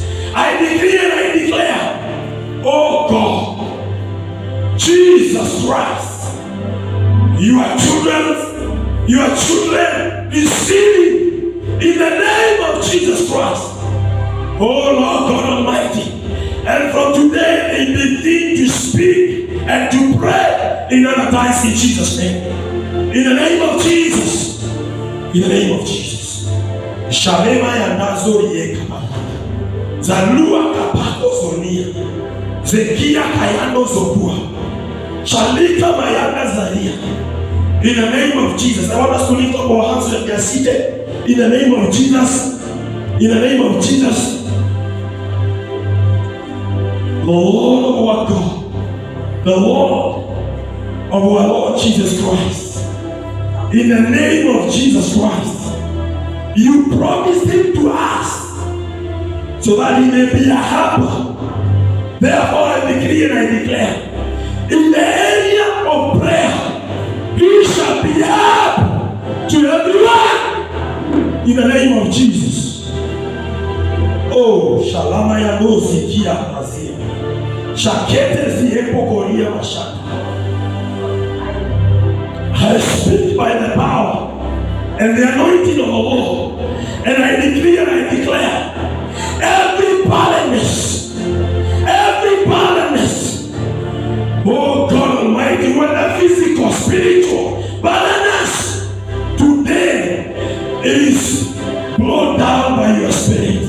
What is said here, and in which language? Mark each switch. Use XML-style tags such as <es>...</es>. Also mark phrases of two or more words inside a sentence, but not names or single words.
<en>I decree and I declare, oh God, Jesus Christ, your children receiving in the name of Jesus Christ. Oh Lord God Almighty. And from today they begin to speak and to pray in other tongues in Jesus' name. In the name of Jesus. In the name of Jesus. Shalema Yandazori Yekama. Zalua Kapako Sonia. Zekia Kayando Zopua. Shalika Mayanda Zaria. In the name of Jesus. I want us to lift up our hands when we are seated. In the name of Jesus. In the name of Jesus. The Lord of our God. The Lord of our Lord Jesus Christ. In the name of Jesus Christ. You promised Him to us so that He may be a helper. Therefore I decree and I declare, in the area of prayer, He shall be help to everyone in the name of Jesus. Oh, Shalama Yando Zikia Azia. Shakete Ziepo Korea Mashaka. I speak by the power and the anointing of the Lord, and I decree and I declare, every barrenness, oh God Almighty, whether physical, spiritual, barrenness, today is blown down by your Spirit.</en>